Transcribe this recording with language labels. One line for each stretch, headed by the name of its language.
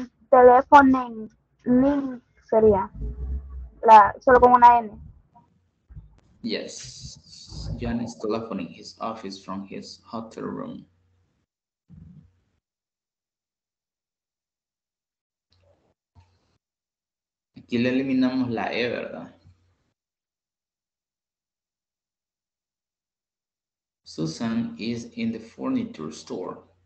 Spanish: Teléfono sería solo con una N.
English: Yes. John is telephoning his office from his hotel room.
Spanish: Aquí le eliminamos la E, ¿verdad?
English: Susan is in the furniture store.